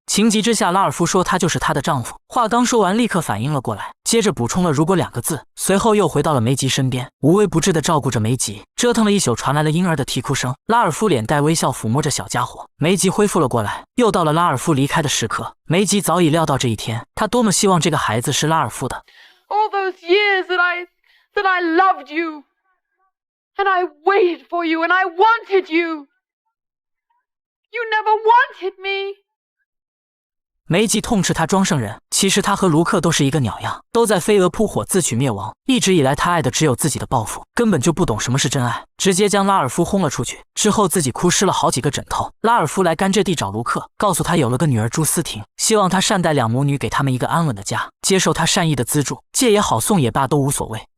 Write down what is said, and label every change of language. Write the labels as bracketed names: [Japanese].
[Chinese] 情急之下，拉尔夫说他就是她的丈夫。话刚说完，立刻反应了过来，接着补充了如果2个字，随后又回到了梅吉身边，无微不至地照顾着梅吉。折腾了一宿，传来了婴儿的啼哭声。拉尔夫脸带微笑抚摸着小家伙，梅吉恢复了过来。又到了拉尔夫离开的时刻，梅吉早已料到这一天，他多么希望这个孩子是拉尔夫的。 [English] All those years that I loved you, and I waited for you, and I wanted you. You never wanted me. [Chinese] 梅吉痛斥他装圣人，其实他和卢克都是一个鸟样，都在飞蛾扑火自取灭亡。一直以来他爱的只有自己的报复，根本就不懂什么是真爱，直接将拉尔夫轰了出去，之后自己哭湿了好几个枕头。拉尔夫来甘蔗地找卢克，告诉他有了个女儿朱思婷，希望他善待两母女，给他们一个安稳的家，接受他善意的资助，借也好送也罢都无所谓。